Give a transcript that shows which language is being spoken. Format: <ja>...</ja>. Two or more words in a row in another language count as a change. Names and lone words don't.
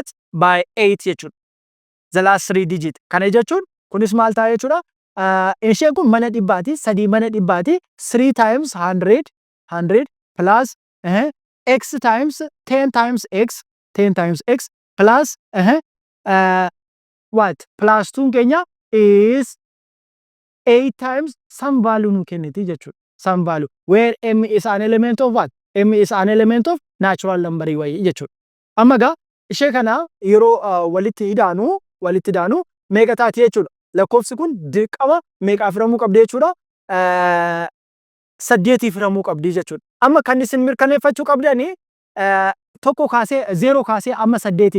<en>By 8 jechuudha. The last 3 digit.</en> <om>Kana jechuun kunis maal ta'a jechuudha? Isheen kun mana dhibbaati, sadii mana dhibbaati,</om> <en>3 times 100 plus x times 10 times x plus what? Plus 2 keenya is 8 times some value</en> <om>nu kenniti jechuudha.</om> <en>Some value where m is an element of what? M is an element of natural number</en> <om>wayii jechuudha. Amma gaa ishee kana yeroo walitti hidhaanu meeqa taati jechuudha. Lakkoofsi kun dirqama meeqaaf hiramuu qabdi jechuudha? 8tiif hiramuu qabdi jechuudha. Amma kan isin mirkaneeffachuu qabdani tokko kaasee 0 kaasee amma 8tiiti.</om>